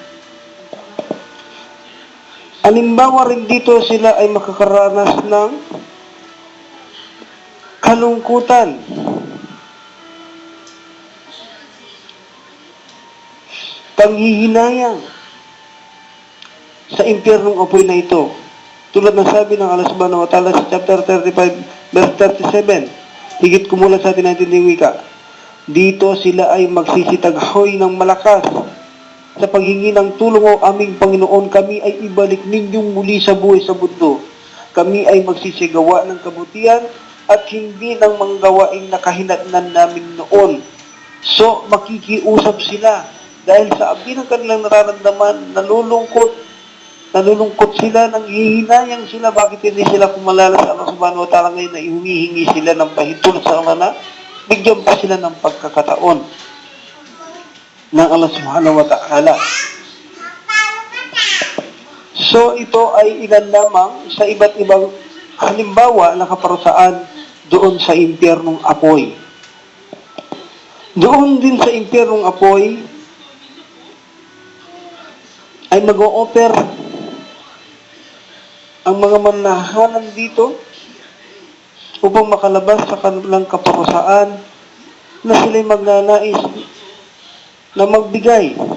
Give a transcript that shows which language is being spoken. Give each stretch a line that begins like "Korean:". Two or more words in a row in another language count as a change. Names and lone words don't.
Filipino: Halimbawa rin dito, sila ay makakaranas ng kalungkutan. Panghihinayang sa impyernong apoy na ito. Tulad ng sabi ng Allah
Arabic: سبحانه وتعالى
Filipino: sa chapter 35, verse 37, higit kumulat sa atin natin ng wika, dito sila ay magsisitaghoy ng malakas sa paghingi ng tulong. O aming Panginoon, kami ay ibalik ninyong muli sa buhay sa mundo. Kami ay magsisigawa ng kabutihan at hindi ng mga gawaing nakahinatnan namin noon. So, makikiusap sila dahil sa abdi ng kanilang nararamdaman, nalulungkot sila, nanghihinayang sila. Bakit hindi sila kumalala sa Allah
Arabic: سبحانه وتعالى
Filipino: ngayon na humihingi sila ng pahintulot sa Allah na bigyan pa sila ng pagkakataon ng Allah
Arabic: سبحانه وتعالى.
Filipino: So ito ay ilan lamang sa iba't ibang halimbawa na kaparusaan doon sa impyernong apoy. Doon din sa impyernong apoy ay mag-o-offer ang mga manahanan dito upang makalabas sa kanilang kaparusaan na sila'y magnanais na magbigay